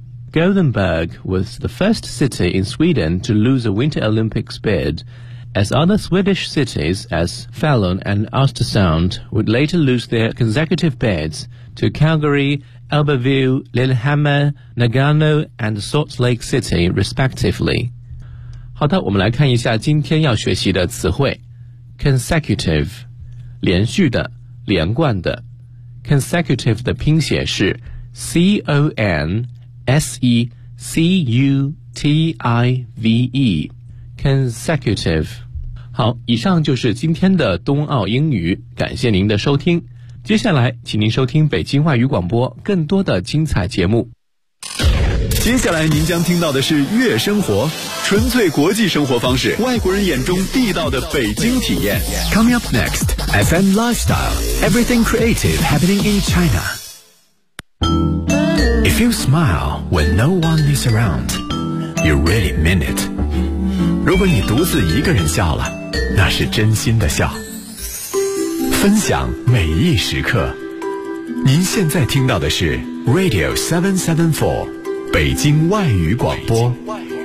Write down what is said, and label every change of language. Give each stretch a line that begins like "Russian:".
English: Gothenburg was the first city in Sweden to lose a Winter Olympics bid, as other Swedish cities as Falun and Östersund would later lose their consecutive bids to Calgary,Albertville, Lillehammer, Nagano, and Salt Lake City, respectively.
Chinese: 好的，我们来看一下今天要学习的词汇。 Consecutive, 连续的，连贯的。 Consecutive 的拼写是 C-O-N-S-E-C-U-T-I-V-E.
English: Consecutive.
Chinese: 好，以上就是今天的冬奥英语，感谢您的收听。接下来请您收听北京外语广播更多的精彩节目。接下来您将听到的是悦生活，纯粹国际生活方式，外国人眼中地道的北京体验。
English: Coming up next, FM Lifestyle, Everything Creative Happening in China. If you smile when no one is around, you really mean it.
Chinese: 如果你独自一个人笑了，那是真心的笑。分享每一时刻，您现在听到的是 Radio 774北京外语广播。北京外语广播。